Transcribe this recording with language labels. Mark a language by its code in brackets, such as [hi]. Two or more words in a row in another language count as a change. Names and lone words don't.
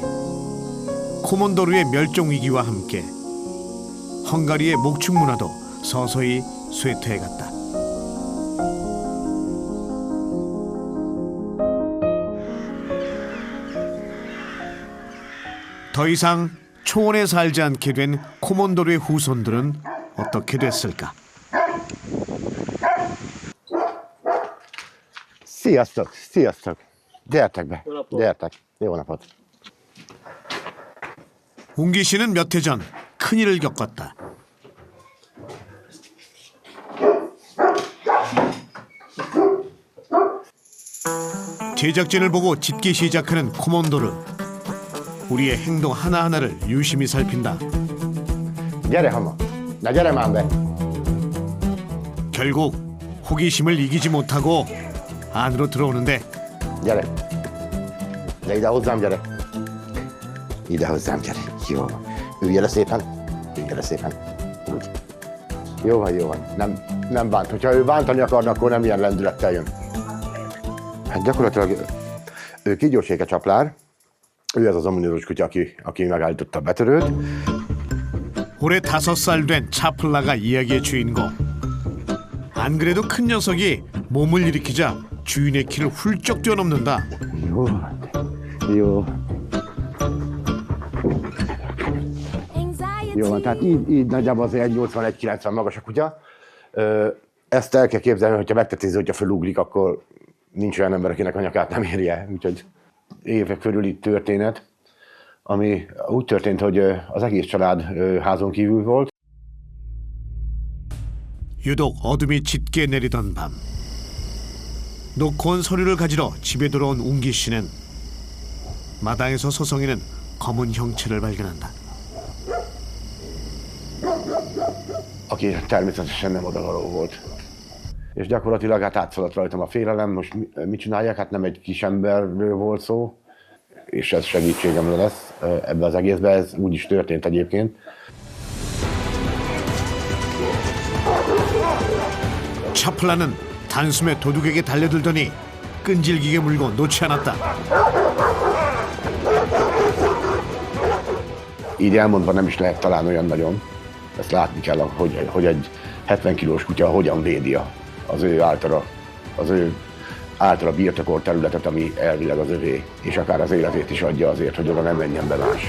[ko] 코몬도르의 멸종 위기와 함께 헝가리의 목축 문화도 서서히 쇠퇴해갔다. 더 이상 초원에 살지 않게 된 코몬도르의 후손들은 어떻게 됐을까? [hu] Sziasztok, sziasztok! Gyertek be, gyertek. Jó napot! [ko] 웅기 씨는 몇 해 전 큰일을 겪었다. 제작진을 보고 짖기 시작하는 코몬도르. 우리의 행동 하나하나를 유심히 살핀다. [hu] Gyere, Hama! Na gyere már be! [ko] 결국 호기심을 이기지 못하고 안으로 들어오는데 [hu] Gyere! De ide hozzám, gyere! Ide hozzám, gyere! Jó van. Ülj le szépen! Ülj le szépen! Úgy. Jó van, jó van. Nem bánt. Hogyha ő bántani akarna, akkor nem ilyen lendülettel jön. Hát gyakorlatilag ő Kígyóséke Csaplár. Ő ez az ominózus kutya, aki megállította a betörőt. [ko] 올해 5살 된 차플라가 이야기의 주인공. 안 그래도 큰 녀석이 몸을 일으키자 주인의 키를 훌쩍 뛰어넘는다. [hu] Jó. Jó van, tehát így nagyjából az 1,81-90 magas a kutya. Ezt el kell képzelni, hogyha megtetézi, hogyha felugrik, akkor nincs olyan ember, akinek a nyakát nem érje. Úgyhogy évek körüli történet, ami úgy történt, hogy az egész család házon kívül volt. [ko] 유독 어둠이 짙게 내리던 밤. 놓고 온 서류를 가지러 집에 돌아온 웅기 씨는 마당에서 서성이는 검은 형체를 발견한다. [hu] Aki természetesen nem odavaló volt. És gyakorlatilag hát átszaladt rajtam a félelem, most mit csinálják? Hát nem egy kis emberről volt szó, és ez segítségemre lesz ebbe az egészbe, ez úgy is történt egyébként. [ko] 차플라는 단숨에 도둑에게 달려들더니 끈질기게 물고 놓지 않았다. [hu] Így elmondva nem is lehet talán olyan nagyon. Ezt látni kell, hogy egy 70 kilós kutya hogyan védi az ő általa birtokolt területet, ami elvileg az övé, és akár az életét is adja azért, hogy oda nem menjen be más.